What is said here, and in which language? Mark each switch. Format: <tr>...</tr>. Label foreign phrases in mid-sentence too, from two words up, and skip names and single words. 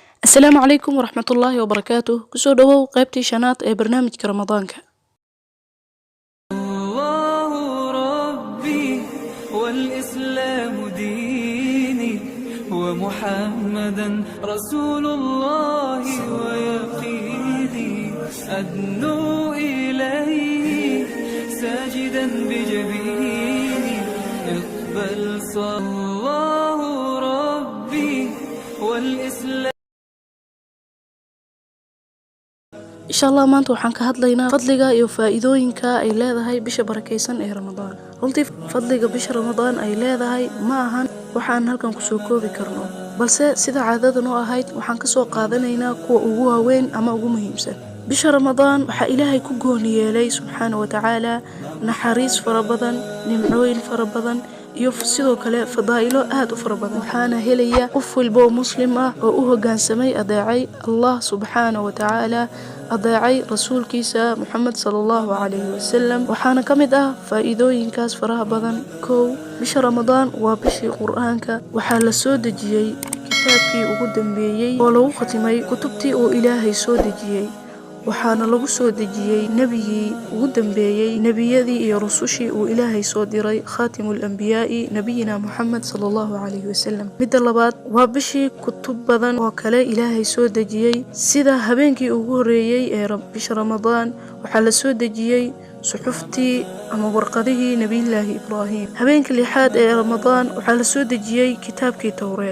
<ar>السلام عليكم ورحمة الله وبركاته.</ar> <so>Ku soo dhowow qaybtii shanaad ee barnaamijka Ramadaanka.</so> <ar>الله ربي والإسلام ديني ومحمدا رسول الله ويقيني أدنو إليه ساجدا بجبيني اقبل صلى الله ربي والإسلام. إن شاء الله</ar> <so>maanta waxaan ka hadlaynaa fadliga iyo faa'iidooyinka ay leedahay bisha barakeysan ee Ramadaan. runtii fadliga bisha Ramadaan ay leedahay ma ahan waxaan halkan ku soo koobi karno, balse sida caadada noo ahayd waxaan ka soo qaadanaynaa kuwa ugu waaweyn ama ugu muhiimsan. bisha Ramadaan waxa Ilaahay ku gooni yeelay</so> <ar>سبحانه وتعالى</ar> <so>naxariis fara badan, nimcooyin fara badan iyo sidoo kale fadaa'ilo aad u fara badan. waxaana helaya qof walba oo muslim ah oo u hoggaansamay adeecay</so> <ar>الله سبحانه وتعالى,</ar> <so>adeecay rasuulkiisa Muhammad</so> <ar>صلى الله عليه وسلم.</ar> <so>waxaana kamid ah faa'iidooyinkaas faraha badan. kow, bisha Ramadaan waa bishii Qur'aanka. waxaa la soo dejiyay kitaabkii ugu dambeeyay oo lagu khatimay kutubtii uu Ilaahay soo dejiyay. waxaana lagu soo dejiyay nabigii ugu dambeeyay nabiyadii iyo rusushii uu Ilaahay soo diray,</so> <ar>خاتم الأنبياء نبينا محمد صلى الله عليه وسلم.</ar> <so>midda labaad waa bishii kutub badan oo kale Ilaahay soo dejiyay, sida habeenkii ugu horeeyay ee bisha Ramadaan waxaa la soo dejiyay suxuftii ama warqadihii nabiyullaahi Ibraahim. habeenkii lixaad ee Ramadaan waxaa la soo dejiyay kitaabkii Tawreed.</so>